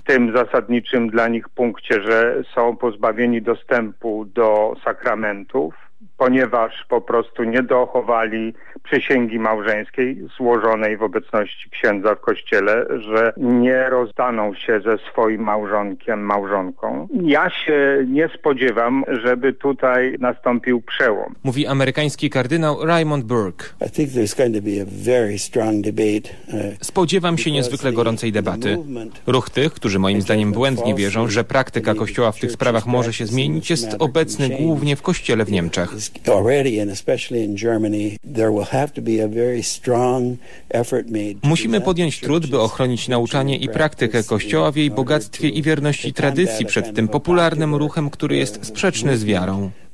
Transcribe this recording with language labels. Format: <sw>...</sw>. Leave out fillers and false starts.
<pl>W tym zasadniczym dla nich punkcie, że są pozbawieni dostępu do sakramentów, ponieważ po prostu nie dochowali przysięgi małżeńskiej złożonej w obecności księdza w kościele, że nie rozdaną się ze swoim małżonkiem, małżonką. Ja się nie spodziewam, żeby tutaj nastąpił przełom. Mówi amerykański kardynał Raymond Burke.</pl> <en>I think there's going to be a very strong debate.</en> <pl>Spodziewam się niezwykle gorącej debaty. Ruch tych, którzy moim zdaniem błędnie wierzą, że praktyka kościoła w tych sprawach może się zmienić, jest obecny głównie w kościele w Niemczech. Musimy podjąć trud, by ochronić nauczanie i praktykę Kościoła w jej bogactwie i wierności tradycji przed tym popularnym ruchem, który jest sprzeczny z wiarą.</pl>